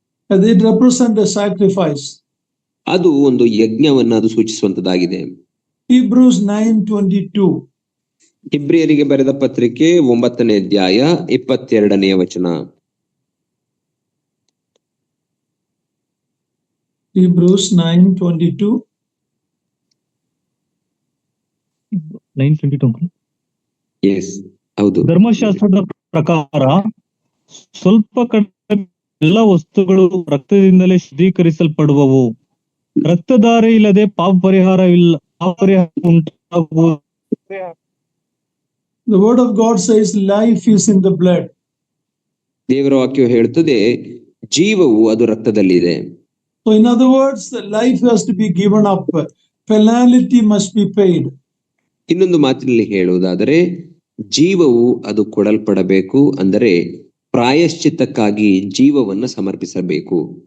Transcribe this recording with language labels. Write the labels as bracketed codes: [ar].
[en] It represents a sacrifice. [kn] ಅದು ಒಂದು ಯಜ್ಞವನ್ನು ಅದು ಸೂಚಿಸುವಂತದ್ದಾಗಿದೆ. [en] Hebrews 9:22. [kn] ಇಬ್ರಿಯರಿಗೆ ಬರೆದ ಪತ್ರಿಕೆ 9ನೇ ಅಧ್ಯಾಯ 22ನೇ ವಚನ. [en] Hebrews 9:22. 9:22. [kn] ಎಸ್, ಹೌದು. ಧರ್ಮಶಾಸ್ತ್ರದ ಪ್ರಕಾರ ಸ್ವಲ್ಪ ಕಡಿಮೆ ಎಲ್ಲ ವಸ್ತುಗಳು ರಕ್ತದಿಂದಲೇ ಶುದ್ಧೀಕರಿಸಲ್ಪಡುವವು. ರಕ್ತಧಾರೆ ಇಲ್ಲದೆ ಪಾಪ ಪರಿಹಾರ ಉಂಟಾಗುವುದು. [en] The word of God says life is in the blood. [kn] ದೇವರ ವಾಕ್ಯವು ಹೇಳುತ್ತದೆ ಜೀವವು ಅದು ರಕ್ತದಲ್ಲಿದೆ. [en] So in other words, life has to be given up. Penalty must be paid. [kn] ಇನ್ನೊಂದು ಮಾತಿನಲ್ಲಿ ಹೇಳುವುದಾದರೆ ಜೀವವು ಅದು ಕೊಡಲ್ಪಡಬೇಕು, ಅಂದರೆ ಪ್ರಾಯಶ್ಚಿತ್ತಕ್ಕಾಗಿ ಜೀವವನ್ನು ಸಮರ್ಪಿಸಬೇಕು.